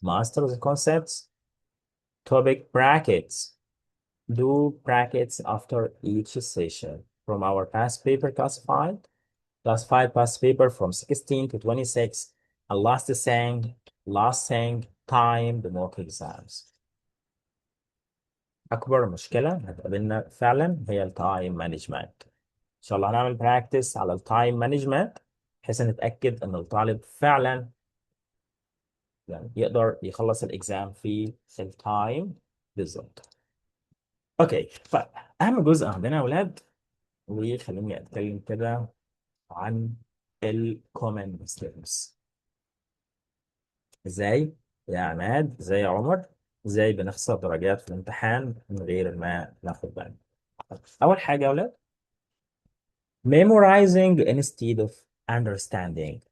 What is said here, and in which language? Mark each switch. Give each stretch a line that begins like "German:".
English: Master the concepts. Topic brackets. Do brackets after each session. From our past paper classified past paper from 16 to 26, and last thing, time the mock exams.
Arabic: أكبر مشكلة هتقابلنا فعلا هي التايم مانجمنت. إن شاء الله هنعمل براكتس على التايم مانجمنت بحيث نتأكد إن الطالب فعلا يعني يقدر يخلص الإكزام في التايم بالظبط. أوكي، فأهم جزء عندنا يا أولاد، وخليني أتكلم كده عن الكومن mistakes. ازاي يا عماد، ازاي يا عمر، ازاي بنخسر درجات في الامتحان من غير ما ناخد بالنا. اول حاجه يا اولاد،
English: memorizing instead of understanding.